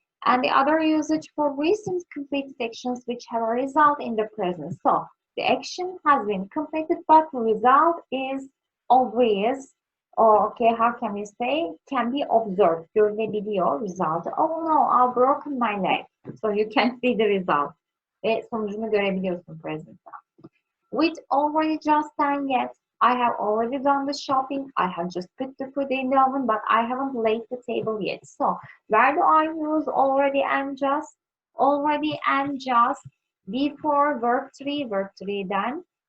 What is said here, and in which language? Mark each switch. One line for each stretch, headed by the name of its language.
English: And the other usage for recent completed actions which have a result in the present. So the action has been completed, but the result is obvious. Or okay, how can we say? Can be observed.
Turkish: Görülebiliyor
English: result. Oh no, I've broken my leg. So you can see the result.
Turkish: Ve sonucunu görebiliyorsun present'ta.
English: With already just done yet. I have already done the shopping. I have just put the food in the oven, but I haven't laid the table yet. So, where do I use already and just? Already and just before verb 3, then.